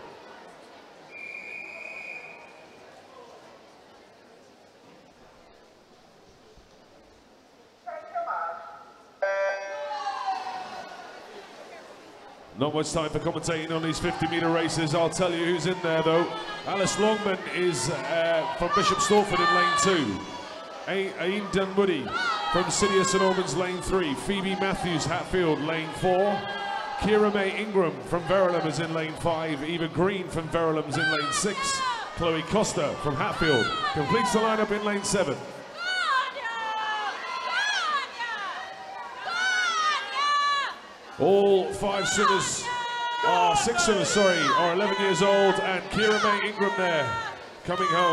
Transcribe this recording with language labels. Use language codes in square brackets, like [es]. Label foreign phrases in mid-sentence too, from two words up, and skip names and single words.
[en] Not much time for commentating on these 50-meter races. I'll tell you who's in there, though. Alice Longman is from Bishop Stortford in lane 2. Ain Dunwoody from City of St Albans, lane 3. Phoebe Matthews, Hatfield, lane 4. Kira May Ingram from Verulam is in lane 5. Eva Green from Verulam is in lane 6. Chloe Costa from Hatfield completes the lineup in lane 7. All 5 swimmers, 6 swimmers, sorry, are 11 years old, and Kira May Ingram there coming home.